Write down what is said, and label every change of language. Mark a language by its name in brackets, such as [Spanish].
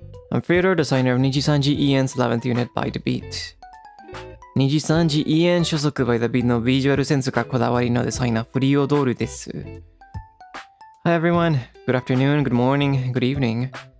[English] I'm Freodore, designer of NIJISANJI EN's 11th unit by the beat. [Japanese] NIJISANJI EN 所属 by the beat のビジュアルセンスがこだわりのデザイナーフリオドールです。 [English] Hi everyone. Good afternoon, good morning, good evening.